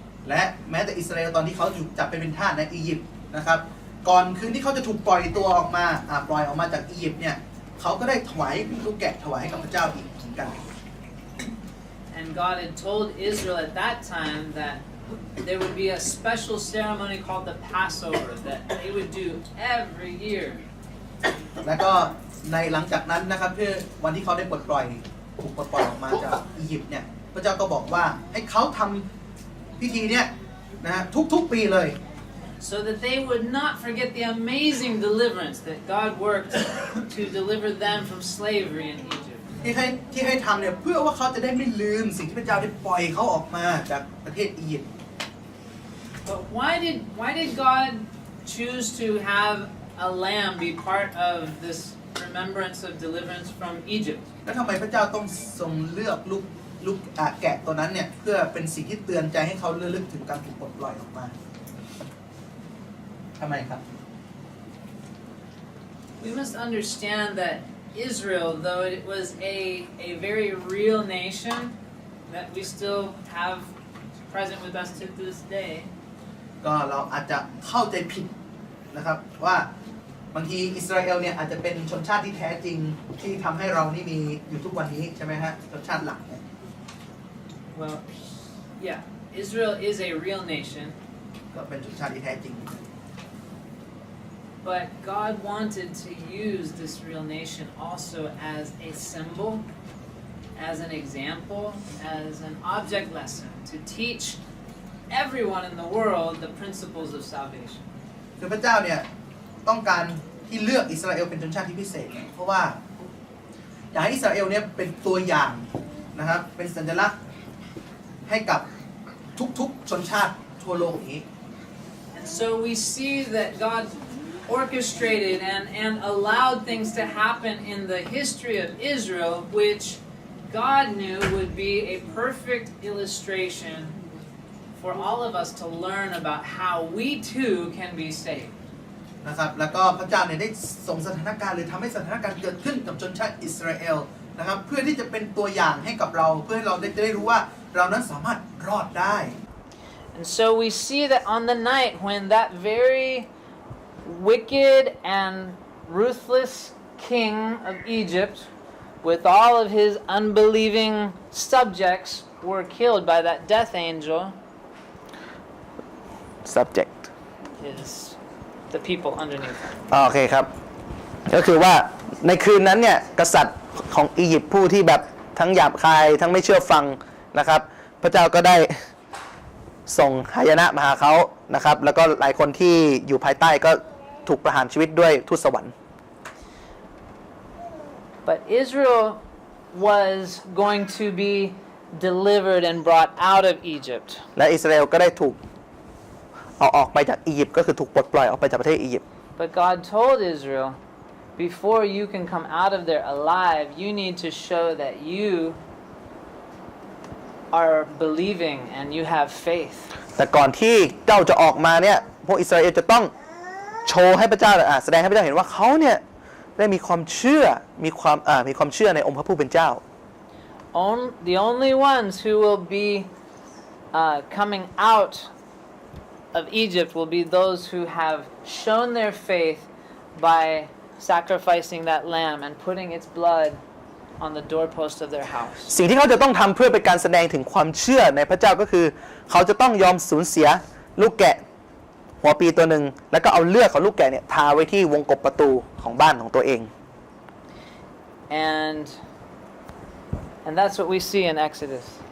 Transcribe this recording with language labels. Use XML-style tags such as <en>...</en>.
<th>และแม้แต่อิสราเอลตอนที่เขาถูกจับไปเป็นทาสในอียิปต์นะครับก่อนคืนที่เขาจะถูกปล่อยตัวออกมาปล่อยออกมาจากอียิปต์เนี่ยเขาก็ได้ถวายลูกแกะถวายให้กับพระเจ้าอีกเหมือนกัน</th> <en>And God had told Israel at that time that there would be a special ceremony called the Passover that they would do every year.</en> <th>แล้วก็ในหลังจากนั้นนะครับเพื่อวันที่เขาได้ถูกปลดปล่อยออกมาจากอียิปต์เนี่ยพระเจ้าก็บอกว่าให้เขาทำพิธีเนี่ยนะทุกๆปีเลย</th> <en>So that they would not forget the amazing deliverance that God worked to deliver them from slavery in Egypt.</en> <th>ที่ให้ทำเนี่ยเพื่อว่าเขาจะได้ไม่ลืมสิ่งที่พระเจ้าได้ปล่อยเขาออกมาจากประเทศอียิปต์</th> <en>But why did God choose to have a lamb be part of this remembrance of deliverance from Egypt?</en> <th>แล้วทำไมพระเจ้าต้องทรงเลือกลูกแกะตัวนั้นเนี่ยเพื่อเป็นสิ่งที่เตือนใจให้เขาระลึกถึงการถูกปลดปล่อยออกมาทำไมครับ</th> <en>We must understand that Israel, though it was a very real nation that we still have present with us to this day,</en> <th>ก็เราอาจจะเข้าใจผิดนะครับว่าบางทีอิสราเอลเนี่ยอาจจะเป็นชนชาติที่แท้จริงที่ทำให้เรานี่มีอยู่ทุกวันนี้ใช่ไหมฮะชนชาติหลักเนี่ย</th> <en>well, yeah, Israel is a real nation,</en> <th>ก็เป็นชนชาติที่แท้จริง</th> <en>but God wanted to use this real nation also as a symbol, as an example, as an object lesson to teach everyone in the world the principles of salvation.</en> <th>คือพระเจ้าเนี่ยต้องการที่เลือกอิสราเอลเป็นชนชาติที่พิเศษเพราะว่าอยากให้อิสราเอลเนี่ยเป็นตัวอย่างนะครับเป็นสัญลักษณ์ให้กับทุกๆชนชาติทั่วโลกนี้</th> <en>And so we see that God orchestrated and allowed things to happen in the history of Israel, which God knew would be a perfect illustration for all of us to learn about how we too can be saved.</en> <th>นะครับแล้วก็พระเจ้าเนี่ยได้ส่งสถานการณ์หรือทำให้สถานการณ์เกิดขึ้นกับชนชาติอิสราเอลนะครับเพื่อที่จะเป็นตัวอย่างให้กับเราเพื่อให้เราได้รู้ว่าเรานั้นสามารถรอดได้</th> <en>And so we see that on the night when that very wicked and ruthless king of Egypt with all of his unbelieving subjects were killed by that death angel, subject is the people underneath him.</en> <th>โอเคครับก็คือว่าในคืนนั้นเนี่ยกษัตริย์ของอียิปต์ผู้ที่แบบทั้งหยาบคายทั้งไม่เชื่อฟังนะครับพระเจ้าก็ได้ส่งหายนะมาหาเขานะครับแล้วก็หลายคนที่อยู่ภายใต้ก็ถูกประหารชีวิตด้วยทูตสวรรค์</th> <en>But Israel was going to be delivered and brought out of Egypt.</en> <th>และอิสราเอลก็ได้ถูกเอาออกไปจากอียิปต์ก็คือถูกปลดปล่อยออกไปจากประเทศอียิปต์</th> <en>But God told Israel, before you can come out of there alive, you need to show that you are believing and you have faith.</en> <th>แต่ก่อนที่เจ้าจะออกมาเนี่ยพวกอิสราเอลจะต้องโชว์ให้พระเจ้าแสดงให้พระเจ้าเห็นว่าเขาเนี่ยได้มีความเชื่อมีความเชื่อในองค์พระผู้เป็นเจ้า</th> <en>The only ones who will be coming out of Egypt will be those who have shown their faith by sacrificing that lamb and putting its blood on the doorpost of their house.</en> <th>สิ่งที่เขาจะต้องทำเพื่อเป็นการแสดงถึงความเชื่อในพระเจ้าก็คือเขาจะต้องยอมสูญเสียลูกแกะหัวปีตัวหนึ่งแล้วก็เอาเลือดของลูกแกะเนี่ยทาไว้ที่วงกบประตูของบ้านของตัวเอง</th> <en>And that's what we see in Exodus.</en>